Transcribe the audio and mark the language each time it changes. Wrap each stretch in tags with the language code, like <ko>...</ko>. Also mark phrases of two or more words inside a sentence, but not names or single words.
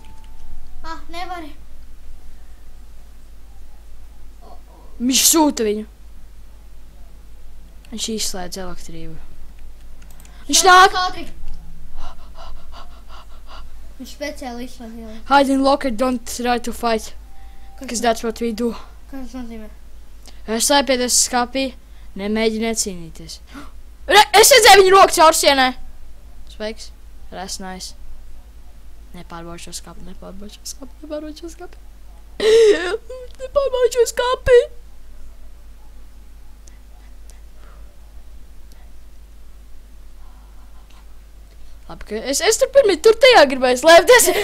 <lv>Nevari. Viņš sūta viņu. Viņš izslēdz elektrību. Viņš nāk! Viņš speciāli izslēdz.</lv> <en>Hide and lock it, don't try to fight. Because that's what we do.</en> <lv>Kas tas nozīmē? Slēpieties skapī, nemēģiniet cīnīties. Es redzēju viņu roku caur sienai. Sveiks.</lv> <en>That's nice.</en> <lv>Nepārbaudu šo skapi. Labi, ka es tur pirmie tur tajā gribēju slēpties.</lv>